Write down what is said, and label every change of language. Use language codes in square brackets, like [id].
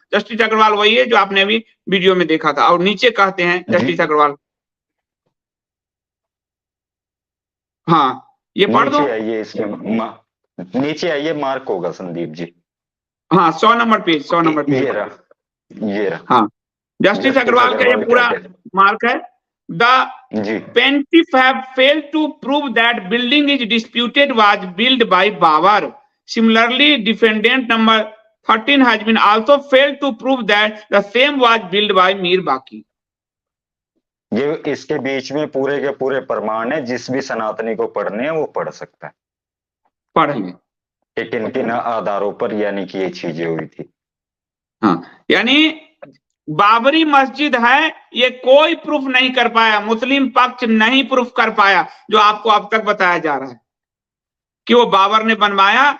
[hi] Justice Agarwal वही है जो आपने अभी वीडियो में देखा था। और नीचे कहते हैं जस्टिस अग्रवाल, हाँ ये पढ़ दो। नीचे आइए, नीचे आइए, मार्क होगा संदीप जी। हाँ 100 नंबर पेज, 100 नंबर पेज। ये रहा, ये रहा। हाँ, जस्टिस अग्रवाल का ये अग्रवाल क्या पूरा कहते मार्क है। The ji [en] plaintiff have failed to prove that building is disputed was built by Babar. Similarly, defendant number 13 has been also failed to prove that the same was built by Mir Baki. [hi] ये इसके बीच में पूरे के पूरे प्रमाण है, जिस भी सनातनी को पढ़ने हैं वो पढ़ सकता है पढ़ेंगे। कि किन किन आधारों पर यानी कि ये चीजें हुई थी। हाँ, यानी बाबरी मस्जिद है, ये कोई प्रूफ नहीं कर पाया, मुस्लिम पक्ष नहीं प्रूफ कर पाया, जो आपको अब तक बताया जा रहा है कि वो बाबर ने बनवाया।